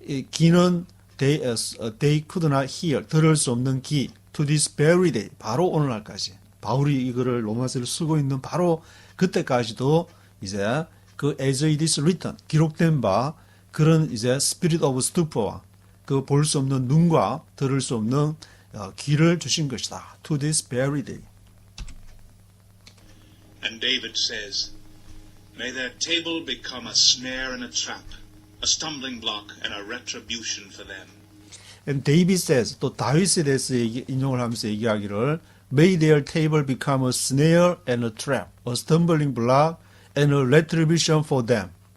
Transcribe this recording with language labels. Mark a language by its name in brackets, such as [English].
[Korean] 귀는 [English] they could not hear. [Korean] 들을 수 없는 귀. [English] To this very day. [Korean] 바로 오늘날까지. 바울이 이거를 로마서를 쓰고 있는 바로 그때까지도 이제 as it is written. 기록된 바 그런 이제 spirit of stupor와 그 볼 수 없는 눈과 들을 수 없는 귀를 주신 것이다. [English] To this very day. And David says, May their table become a snare and a trap, a stumbling block and a retribution for them. And David says, [Korean] 또 다윗에 대해서 인용을 하면서 얘기하기를 [English] May their table become a snare and a trap, a stumbling block and a retribution for them.